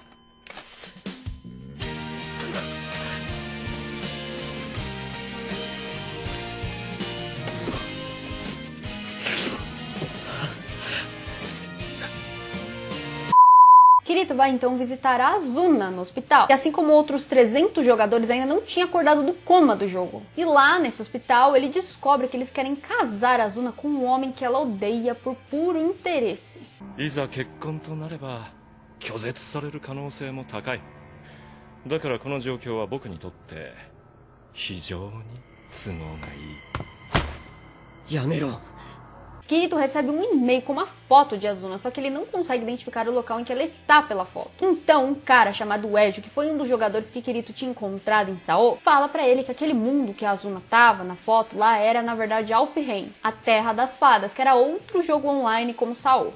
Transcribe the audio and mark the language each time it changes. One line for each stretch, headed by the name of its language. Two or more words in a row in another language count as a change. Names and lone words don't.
Portuguese: Kirito vai então visitar a Azuna no hospital, que assim como outros 300 jogadores ainda não tinha acordado do coma do jogo. E lá nesse hospital ele descobre que eles querem casar a Azuna com um homem que ela odeia por puro interesse.
Japanese: いざ結婚となれば拒絶される可能性も高い。だからこの状況は僕にとって非常に都合がいい。やめろ。
Portuguese: Kirito recebe um e-mail com uma foto de Azuna, só que ele não consegue identificar o local em que ela está pela foto. Então, um cara chamado Ejo, que foi um dos jogadores que Kirito tinha encontrado em Sao, fala pra ele que aquele mundo que a Azuna tava na foto lá era, na verdade, Alfheim, a Terra das Fadas, que era outro jogo online como Sao.